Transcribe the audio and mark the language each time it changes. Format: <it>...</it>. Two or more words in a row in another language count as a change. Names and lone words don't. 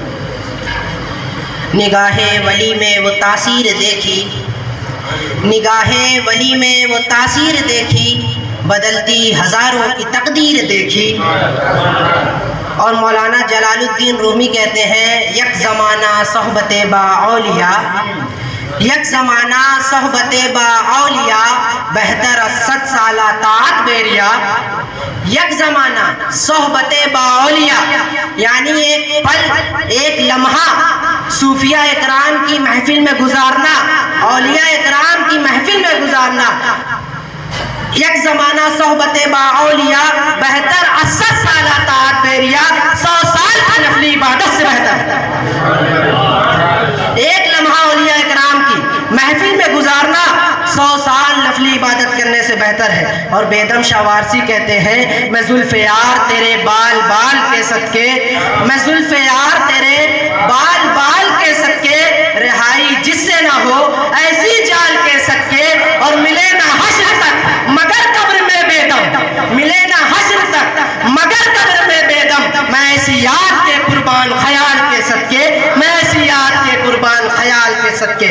<ur>نگاہ ولی میں وہ تاثیر دیکھی, نگاہ ولی میں وہ تاثیر دیکھی, بدلتی ہزاروں کی تقدیر دیکھی. اور مولانا جلال الدین رومی کہتے ہیں,</ur> <fa>یک زمانہ صحبت با اولیاء, یک زمانہ صحبت با اولیاء, بہتر از 100 سالہ طاعت بیریا. یک زمانہ صحبت با اولیاء</fa> <ur>یعنی ایک پل, ایک لمحہ صوفیاء اکرام کی محفل میں گزارنا, اولیاء اکرام کی محفل میں گزارنا.</ur> <fa>یک زمانہ صحبت با اولیاء, بہتر 80 سالہ طاعت بیریا,</fa> <ur>100 سال کی نفلی عبادت سے بہتر. ایک لمحہ اولیاء اکرام کی محفل میں گزارنا 100 سال نفلی عبادت کرنے سے بہتر ہے. اور بیدم شاہ وارسی کہتے ہیں, میں زلف یار تیرے بال بال کے صدقے, میں زلف یار تیرے بال بال کے صدقے, رہائی جس سے نہ ہو ایسی جال کے صدقے, اور ملے نہ حشر تک مگر قبر میں بیدم, ملے نہ حشر تک مگر قبر میں بیدم, میں ایسی یاد کے قربان خیال کے صدقے, میں ایسی یاد کے قربان خیال کے صدقے.</ur>